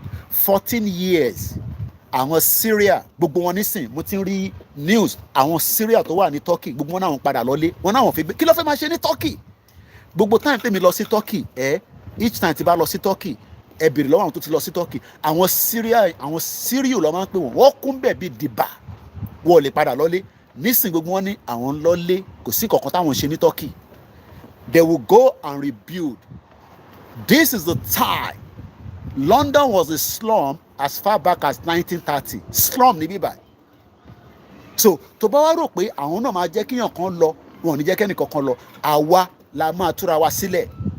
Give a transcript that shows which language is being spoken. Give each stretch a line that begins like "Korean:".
Yoruba: 14 years àwọn Syria gbogbo wọn nísìn mo ti ń rí news àwọn Syria tó wà ní Turkey gbogbo wọn náà wọn padà lọlé wọn náà wọn fi gbé kí ló fẹ́ máa ṣe ní Turkey gbogbo time tèmi lọ sí Turkey
English: each time
Yoruba: tí bá lọ sí Turkey ẹ bèrè lọ́wọ́ àwọn tó ti lọ sí Turkey àwọn Syria lọ́ máa ń pè wọ́n kún bẹ̀ bí dìbà wọ́n ò lè padà lọlé nísìn gbogbo wọn ní àwọn lọlé kò sí kankan táwọn ṣe ní Turkey.
English: They will go and rebuild. This is the time. London was a slum as far back as 1930.
Yoruba: Slum níbí báyìí. So tó bá wá rò pé àwọn náà máa jẹ́ kíyàn kan lọ wọn ò ní jẹ́ kẹ́ni kankan lọ àwa la máa túra wa sílẹ̀.